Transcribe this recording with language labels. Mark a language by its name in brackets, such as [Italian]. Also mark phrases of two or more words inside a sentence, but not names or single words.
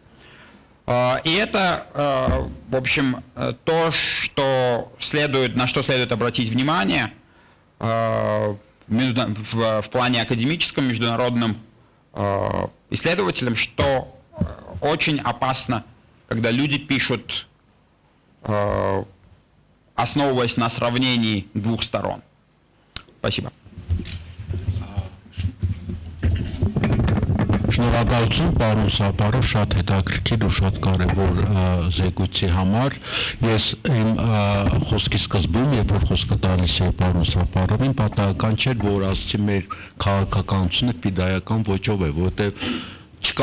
[Russian] И это, в общем, то, на что следует обратить внимание в плане академическом, международном исследователям, что очень опасно, когда люди пишут, основываясь на сравнении двух сторон. Спасибо. [Armenian] Շնորհակալություն պարոն Սապարով, շատ հետաքրքիր ու շատ կարևոր զեկույցի համար։ Ես իմ խոսքի սկզբում, երբ որ խոսքը տալիս էի պարոն Սապարովին, պատահական չէր, որ ասացի մեր քաղաքականությունը ֆիդայական ոճով է, որտեղ չկա